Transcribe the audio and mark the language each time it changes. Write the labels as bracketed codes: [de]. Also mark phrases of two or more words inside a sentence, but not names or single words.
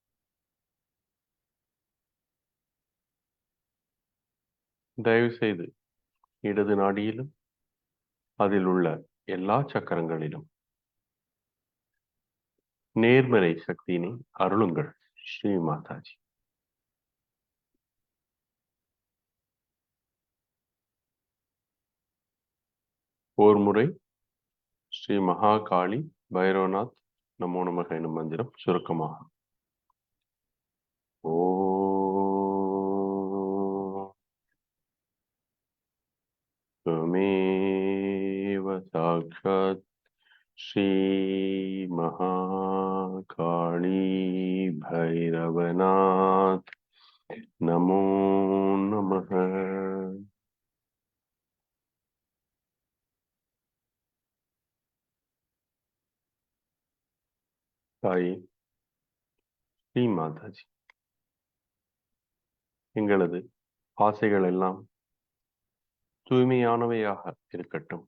[ta] தயவு செய்து இடது நாடியிலும் அதில் உள்ள எல்லா சக்கரங்களிலும் நேர்மறை சக்தியினை அருளுங்கள். ஸ்ரீ மாதாஜி, ஓர் முறை ஸ்ரீ மகாகாளி பைரவநாத் [sa] नमो नमः [ta] எனும் மந்திரம் சுருக்கமாக [sa] त्वमेव साक्षात् श्री महाकाली भैरवनाथ नमो नमः. [ta] தாயே ஸ்ரீ மாதாஜி, எங்களது ஆசைகள் எல்லாம் தூய்மையானவையாக இருக்கட்டும்.